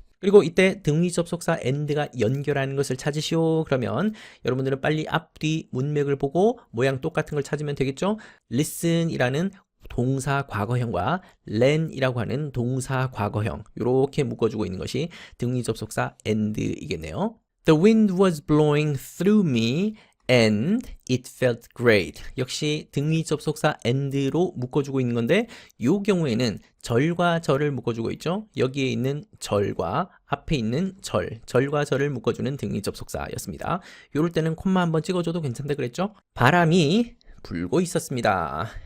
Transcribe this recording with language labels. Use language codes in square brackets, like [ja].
[ko] 그리고 이때 등위 접속사 and가 연결하는 것을 찾으시오. 그러면 여러분들은 빨리 앞뒤 문맥을 보고 모양 똑같은 걸 찾으면 되겠죠. listen이라는 동사 과거형과 ran이라고 하는 동사 과거형 이렇게 묶어주고 있는 것이 등위 접속사 and이겠네요. [en] The wind was blowing through me and it felt great. [ko] 역시 등위 접속사 and로 묶어주고 있는 건데 이 경우에는 절과 절을 묶어주고 있죠. 여기에 있는 절과 앞에 있는 절과 절을 묶어주는 등위 접속사였습니다. 이럴 때는 콤마 한번 찍어줘도 괜찮다 그랬죠. 바람이 불고 있었습니다.